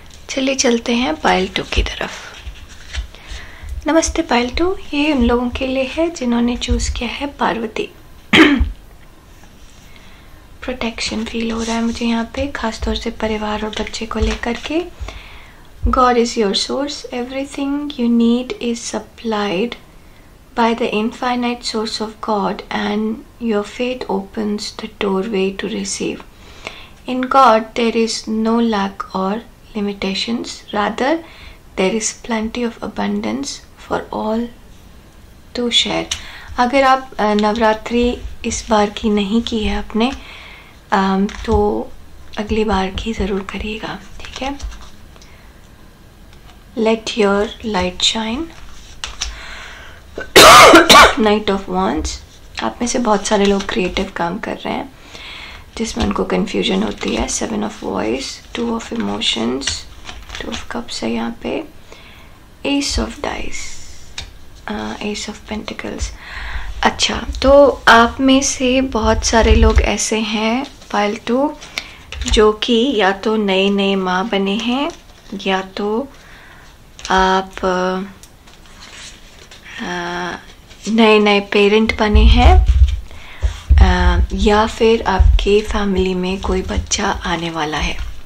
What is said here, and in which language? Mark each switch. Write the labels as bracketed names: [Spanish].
[Hindi] चलिए चलते हैं पायल 2 की तरफ। नमस्ते पायल 2, ये उन लोगों के लिए है जिन्होंने चूज़ किया है पार्वती। प्रोटेक्शन फील हो रहा है मुझे यहाँ पे, खासतौर से परिवार और बच्चे को लेकर के। [English] God is your source. Everything you need is supplied by the infinite source of God, and your faith opens the doorway to receive. In God, there is no lack or limitations. Rather, there is plenty of abundance for all to share. [Hindi] अगर आप नवरात्रि इस बार की नहीं की है आपने, तो अगली बार की ज़रूर करिएगा, ठीक है। [English] Let your light shine. [Hindi] Knight of Wands, आप में से बहुत सारे लोग क्रिएटिव काम कर रहे हैं जिसमें उनको कन्फ्यूजन होती है। 7 of Voice, 2 of Emotions, 2 of Cups है यहाँ पे, Ace of Dice, Ace of Pentacles। अच्छा, तो आप में से बहुत सारे लोग ऐसे हैं पायल 2 जो कि या तो नए माँ बने हैं, या तो आप नए पेरेंट बने हैं, या फिर आपके फैमिली में कोई बच्चा आने वाला है।